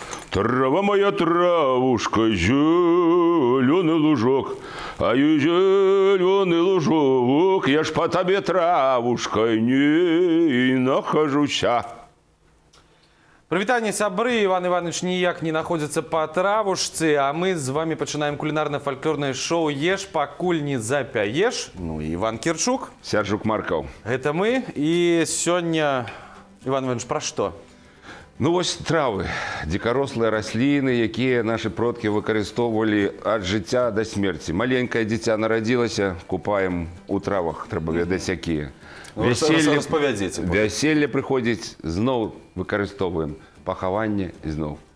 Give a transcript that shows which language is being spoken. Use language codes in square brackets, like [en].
[ru] Трава моя травушка, зеленый лужок, а и зеленый лужок, я ж по тебе, травушка, не нахожуся. [be] Прывітанне, сябры. Іван Іванович ніяк не находится по травушцы, а мы з вами пачынаем кулінарна-фальклорнае шоу «Еш, пакуль не запяеш». Ну і Іван Кірчук. Сярджук Марков. Гэта мы. І сёння, Іван Іванович, пра што? Ну вось травы, дикорослыя расліны, якія нашы продкі выкарыстоўвалі ад жыцця да смерці. Маленькае дзіця нарадзілася, купаем у травах, трэба ведаць якія. Вяселле прыходзіць, зноў выкарыстоўваем, пахаванне і зноў.